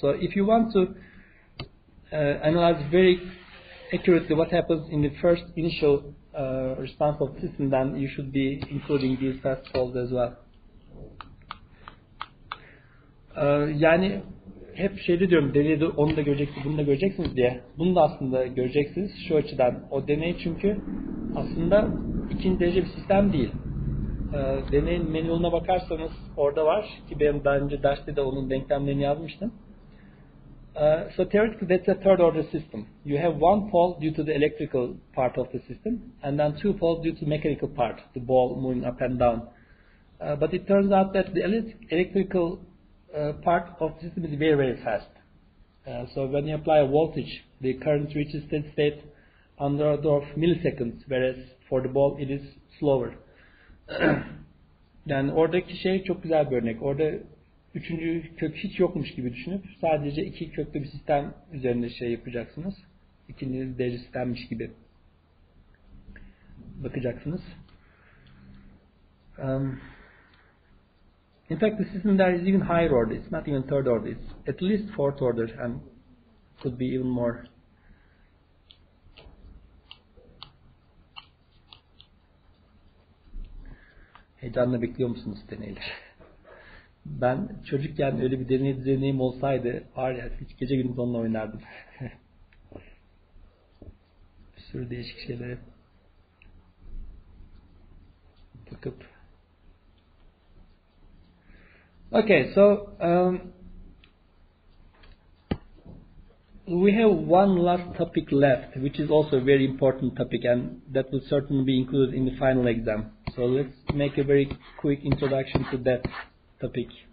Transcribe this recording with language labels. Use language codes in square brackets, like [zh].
[en] So if you want to analyze very accurately what happens in the first initial response of the system, then you should be including these fast poles as well. [tr] Yani hep diyorum, deneyde onu da göreceksiniz, bunu da göreceksiniz diye. Bunu da aslında göreceksiniz şu açıdan. O deney çünkü aslında ikinci derece bir sistem değil. Deneyin manual'ına bakarsanız orada var ki benim daha önce derste de onun denklemlerini yazmıştım. [en] So theoretically that's a third order system. You have one pole due to the electrical part of the system, and then 2 poles due to the mechanical part, the ball moving up and down. But it turns out that the electrical part of the system is very, very fast. So when you apply a voltage, the current reaches steady state under the order of milliseconds, whereas for the ball it is slower. [tr] Yani oradaki şey çok güzel bir örnek. Orada üçüncü kök hiç yokmuş gibi düşünüp sadece 2 köklü bir sistem üzerinde yapacaksınız. İkinci derece sistemmiş gibi. bakacaksınız. [en] In fact, the system there is even higher order. It's not even third order. It's at least fourth order and could be even more. [tr] Heyecanla bekliyor musunuz deneyler? Ben çocukken öyle bir deneyim olsaydı var ya hiç gece gündüz onunla oynardım. Bir sürü değişik şeylere bakıp. [en] Okay, so we have one last topic left, which is also a very important topic, and that will certainly be included in the final exam. So let's make a very quick introduction to that topic.